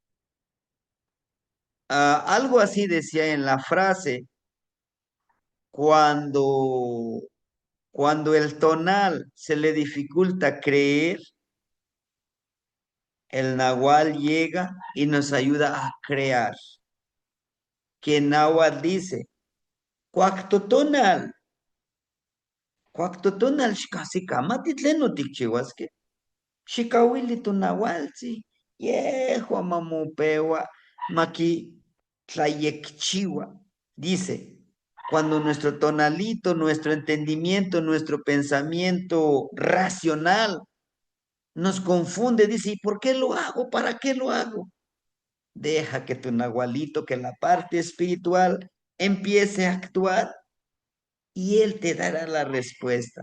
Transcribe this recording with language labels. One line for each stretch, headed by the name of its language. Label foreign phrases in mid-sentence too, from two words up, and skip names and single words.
Spanish: Algo así decía en la frase, cuando, cuando el tonal se le dificulta creer, el nahual llega y nos ayuda a crear. Que náhuatl dice,
Nahuatl languages: cuactotonal, cuactotonal, xcasicamati tleno tikchiuasque. Xicauili tonaualtzi, yehua mamopewa, maki tlayekchiwa.
Spanish: Dice, cuando nuestro tonalito, nuestro entendimiento, nuestro pensamiento racional nos confunde, dice, ¿y por qué lo hago? ¿Para qué lo hago? Deja que tu nahualito, que la parte espiritual empiece a actuar y él te dará la respuesta.